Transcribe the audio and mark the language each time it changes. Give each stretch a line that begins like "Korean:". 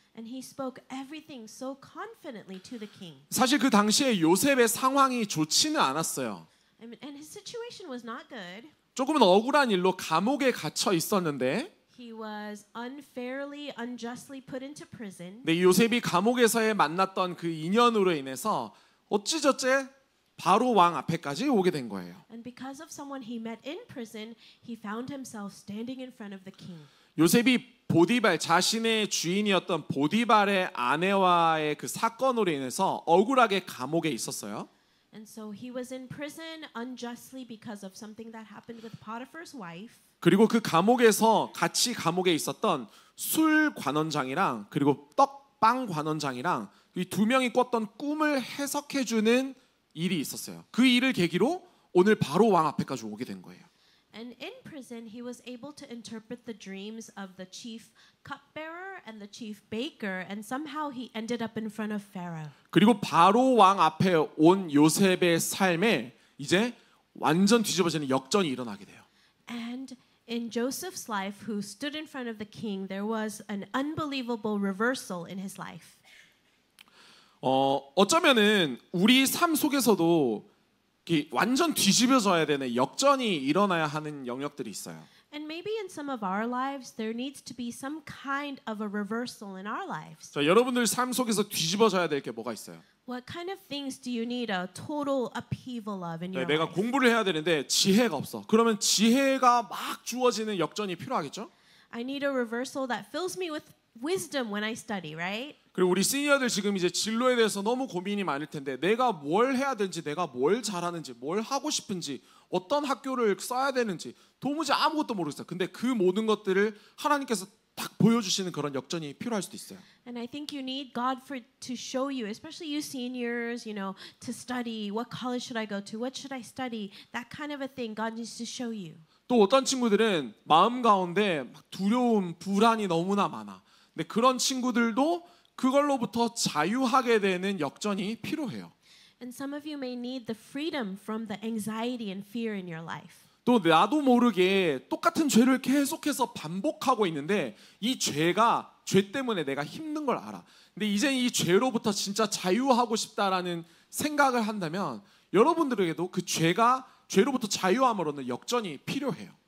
English: And he spoke everything so confidently to the king.
Korean: 사실 그 당시에 요셉의 상황이 좋지는 않았어요.
English: And his situation was not good.
Korean: 조금은 억울한 일로 감옥에 갇혀 있었는데
English: He was unfairly, unjustly put into prison.
Korean: 이 요셉이 감옥에서의 만났던 그 인연으로 인해서 어찌저찌 바로 왕 앞에까지 오게 된 거예요.
English: And because of someone he met in prison, he found himself standing in front of the king.
Korean: 요셉이 보디발 자신의 주인이었던 보디발의 아내와의 그 사건으로 인해서 억울하게 감옥에 있었어요.
English: And so he was in prison unjustly because of something that happened with Potiphar's wife.
Korean: 그리고 그 감옥에서 같이 감옥에 있었던 술 관원장이랑 그리고 떡빵 관원장이랑 이 두 명이 꿨던 꿈을 해석해 주는 일이 있었어요. 그 일을 계기로 오늘 바로 왕 앞에까지 오게 된 거예요.
English: And in prison, he was able to interpret the dreams of the chief cupbearer and the chief baker, and somehow he ended up in front of Pharaoh.
Korean: 그리고 바로 왕 앞에 온 요셉의 삶에 이제 완전 뒤집어지는 역전이 일어나게 돼요.
English: And in Joseph's life, who stood in front of the king, there was an unbelievable reversal in his life.
Korean: 어쩌면은 우리 삶 속에서도 완전 뒤집어져야 되는 역전이 일어나야 하는 영역들이 있어요.
English: And maybe in some of our lives, there needs to be some kind of a reversal in our lives.
Korean: 자, 여러분들 삶 속에서 뒤집어져야 될 게 뭐가 있어요?
English: What kind of things do you need a total upheaval of in your
Korean: 내가
English: life?
Korean: 공부를 해야 되는데 지혜가 없어. 그러면 지혜가 막 주어지는 역전이 필요하겠죠?
English: I need a reversal that fills me with wisdom when I study, right?
Korean: 그리고 우리 시니어들 지금 이제 진로에 대해서 너무 고민이 많을 텐데 내가 뭘 해야 되는지, 내가 뭘 잘하는지, 뭘 하고 싶은지, 어떤 학교를 써야 되는지 도무지 아무것도 모르겠어요. 근데 그 모든 것들을 하나님께서 딱 보여주시는 그런 역전이 필요할 수도 있어요.
English: And I think you need God to show you, especially you seniors, to study. What college should I go to? What should I study? That kind of a thing God needs to show you.
Korean: 또 어떤 친구들은 마음 가운데 막 두려움, 불안이 너무나 많아. 근데 그런 친구들도 그걸로부터 자유하게 되는 역전이 필요해요.
English: And some of you may need the freedom from the anxiety and fear in your life.
Korean: 또 나도 모르게 똑같은 죄를 계속해서 반복하고 있는데 이 죄가 죄 때문에 내가 힘든 걸 알아. 근데 이제 이 죄로부터 진짜 자유하고 싶다라는 생각을 한다면 여러분들에게도 그 죄로부터 자유함을 얻는 역전이 필요해요.